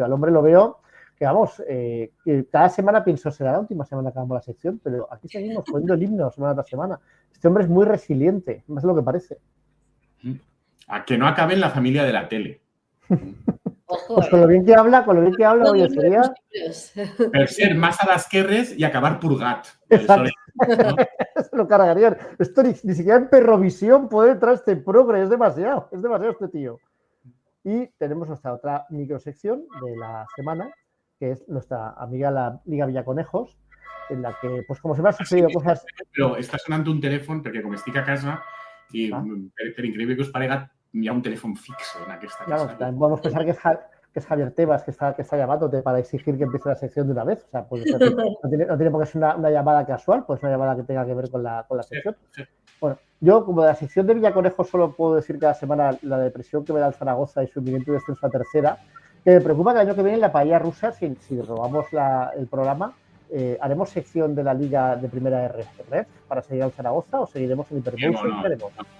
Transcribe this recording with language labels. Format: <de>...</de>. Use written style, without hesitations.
<es>Yo al hombre lo veo que vamos, que cada semana pienso, será la última semana que hagamos la sección, pero aquí seguimos poniendo el himno semana tras semana. Este hombre es muy resiliente, más de lo que parece. A que no acabe en la familia de la tele. Ojo, Pues con lo bien que habla, oye, sería...</es> <ca>Per ser más a l'esquerres y acabar purgat.</ca> <es>Exacto. Se lo cargarían. Esto ni siquiera en Perrovisión puede entrar este progre, es demasiado este tío. Y tenemos nuestra otra microsección de la semana, que es nuestra amiga la Liga Villaconejos, en la que, pues como se me han sucedido cosas...</es> <ca>Però està sonant un telèfon perquè com estic a casa i per increïble que us parega hi ha un telèfon fix en aquesta casa.</ca> <es>Claro, también podemos pensar que es Javier Tebas que está llamándote para exigir que empiece la sección de una vez. O sea, puede ser, no tiene por qué ser una llamada casual, pues una llamada que tenga que ver con la sección. Sí. Bueno, yo como de la sección de Villaconejos solo puedo decir cada semana la depresión que me da el Zaragoza y su inminente descenso a tercera, que me preocupa que el año que viene en la Paella Rusa, si robamos el programa, ¿haremos sección de la Liga de Primera RF para seguir al Zaragoza o seguiremos en Hiperbolsa?</es>